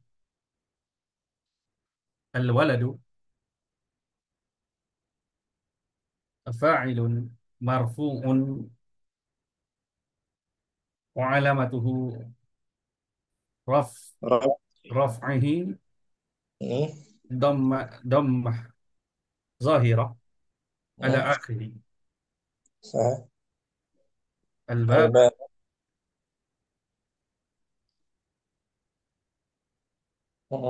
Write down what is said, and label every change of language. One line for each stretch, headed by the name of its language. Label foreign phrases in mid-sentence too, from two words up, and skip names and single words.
Arabic: الولد فاعل مرفوع وعلامته Raf. raf'ihi Hmm. ضمة ظاهرة على Hmm. akhirih. Sah. Al-bab Al-bab. Hmm.